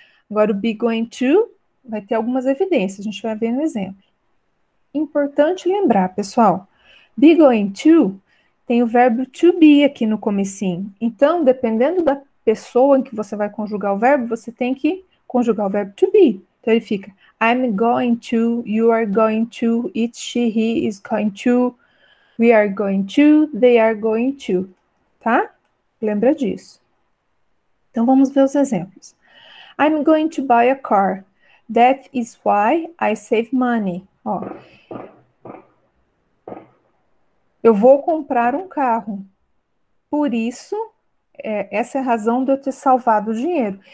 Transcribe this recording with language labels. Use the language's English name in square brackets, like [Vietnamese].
[Portuguese] Agora, o be going to vai ter algumas evidências, a gente vai ver no exemplo. Importante lembrar, pessoal, be going to tem o verbo to be aqui no comecinho. Então, dependendo da pessoa em que você vai conjugar o verbo, você tem que conjugar o verbo to be. Então, ele fica [English] I'm going to, you are going to, it, she, he is going to, we are going to, they are going to. [Portuguese] tá? Lembra disso. Então, vamos ver os exemplos. [English] I'm going to buy a car. That is why I save money. [Portuguese] Ó, eu vou comprar um carro. Por isso, essa é a razão de eu ter salvado o dinheiro.